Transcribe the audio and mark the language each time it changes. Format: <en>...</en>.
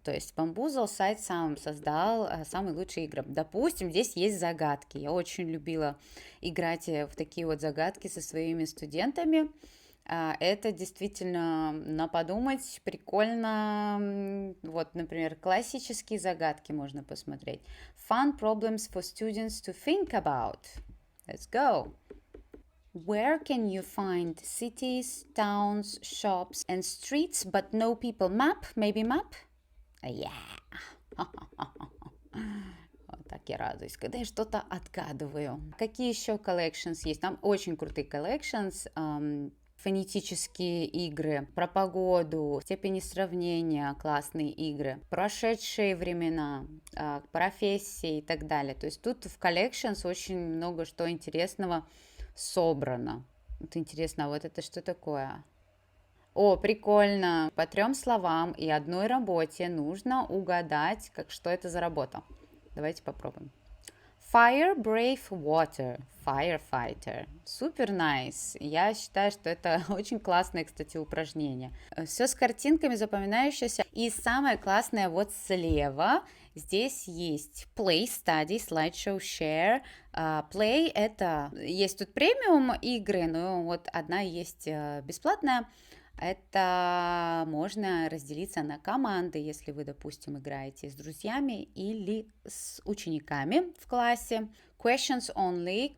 <ru>То есть Bamboozle сайт сам создал самые лучшие игры. Допустим, здесь есть загадки. Я очень любила играть в такие вот загадки со своими студентами. Это действительно на подумать, прикольно. Вот, например, классические загадки можно посмотреть.</ru> <en>Fun problems for students to think about. Let's go. Where can you find cities, towns, shops and streets but no people? Map? Maybe map? Yeah.</en> <ru>Вот так я радуюсь, когда я что-то отгадываю. Какие еще</ru> <en>collections</en> <ru>есть? Там очень крутые collections. Фонетические игры, про погоду, степени сравнения, классные игры, прошедшие времена, профессии и так далее. То есть тут в</ru> <en>collections</en> <ru>очень много что интересного собрано. Вот интересно, а вот это что такое? О, прикольно. По 3 словам и одной работе нужно угадать, что это за работа. Давайте попробуем.</ru> <en>Fire, brave, water, firefighter.</en> <ru>Супер</ru> <en>nice.</en> <ru>Я считаю, что это очень классное, кстати, упражнение. Все с картинками запоминающееся. И самое классное вот слева. Здесь есть</ru> <en>play, study, slideshow, share. Play</en> <ru>это... Есть тут премиум игры, но вот одна есть бесплатная. Это можно разделиться на команды, если вы, допустим, играете с друзьями или с учениками в классе.</ru> <en>Questions only.</en>